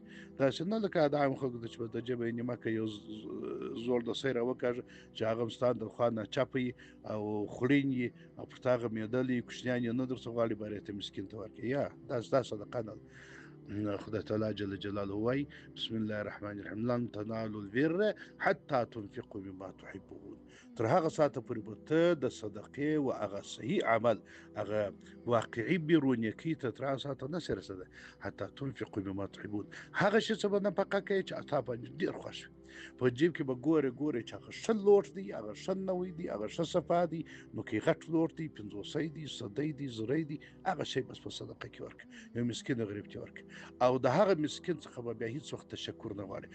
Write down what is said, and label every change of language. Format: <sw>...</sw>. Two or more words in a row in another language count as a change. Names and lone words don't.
<ps>داسې نه لکه د عام خلکو چې د جبه یې نیمه که یو زوړ دسۍ راوکاږه چې هغه هم ستا د خوا ناچپه وي او خوړین وي او پر تا غمېدلی کوچنیان یې نه درڅه غواړي باید ته مسکین ته ورکړې. یا دا صدقه نه ده. خدای تعالی جل جلاله وایي</ps> <ar>بسم الله الرحمن الرحیم لن تنالوا البر حتی تنفقوا مما تحبون.</ar> <ps>تر هغه ساعته پورې به ته د صدقې و هغه صحیح عمل، هغه واقعي بر و نیکۍ ته تر هغه ساعته نشې رسېدی</ps> <ar>حتی تنفقوا مما تحبون.</ar> <ps>هغه شی څه به نفقه کوې چې تا باندې ډېر خوښ وي. په جیب کې به ګورې چې هغه ښه لوټ دی، هغه ښه نوی دی، هغه ښه صفا دی، نو کې غټ لوټ دی، پنځوسی دی، صدی دی، زری دی، هغه شی بس په صدقه کې ورکړه، یو مسکین غریب ته ورکړه. او د هغه مسکین څخه به بیا هیڅ وخت تشکر نه غواړي.</ps>